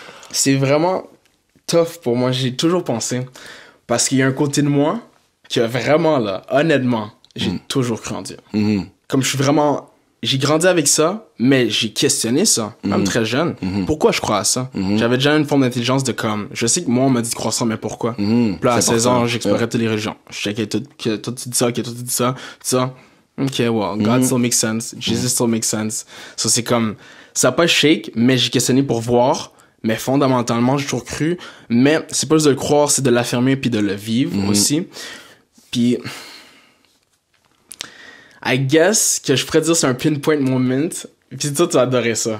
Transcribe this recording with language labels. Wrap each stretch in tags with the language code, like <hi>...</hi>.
<fr>C'est vraiment tough pour moi. J'ai toujours pensé. Parce qu'il y a un côté de moi qui a vraiment, là, honnêtement, j'ai toujours cru en Dieu. Comme je suis vraiment... J'ai grandi avec ça, mais j'ai questionné ça, même très jeune. Pourquoi je crois à ça? J'avais déjà une forme d'intelligence de comme... Je sais que moi, on m'a dit de croire ça, mais pourquoi? Puis là, à 16 ans, j'explorais toutes les religions. Je checkais tout, que toi tu dis ça, que toi tu dis ça, tout ça.</fr> <en>OK, well, God still makes sense. Jesus still makes sense.</en> <fr>So, c'est comme... Ça n'a pas shake, mais j'ai questionné pour voir. Mais fondamentalement, j'ai toujours cru. Mais c'est pas juste de le croire, c'est de l'affirmer puis de le vivre aussi. Puis... I guess que je pourrais dire c'est un pinpoint moment. Puis toi, tu as adoré ça.</fr>